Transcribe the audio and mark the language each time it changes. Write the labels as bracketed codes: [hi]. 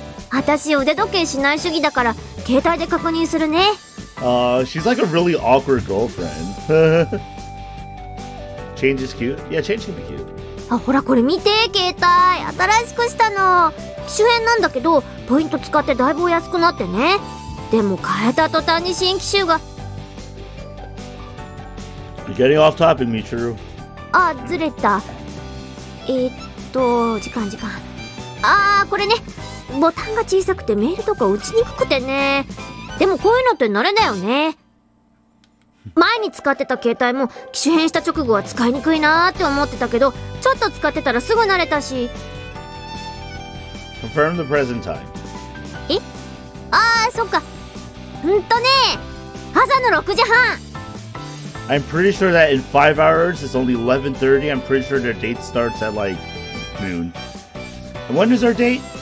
[ja] 私腕時計しない主義だから、携帯で確認するね。 [en] She's like a really awkward girlfriend. Change is cute? Yeah, change can be cute. [ja] ほらこれ見て、携帯。新しくしたの。機種変なんだけど、ポイント使ってだいぶお安くなってね。でも変えた途端に新機種が。 [en] You're getting off topic, Michiru. [ja] ずれた。時間。これね。ボタンが小さくてメールとか打ちにくくてね。でもこういうのって慣れだよね。前に使ってた携帯も機種変した直後は使いにくいなーって思ってたけど、ちょっと使ってたらすぐ慣れたし。 [en] Confirm the present time. [ja] そっか。朝の6時半。 [en] I'm pretty sure that in 5 hours it's only 11:30. I'm pretty sure their date starts at like noon. And when is our date?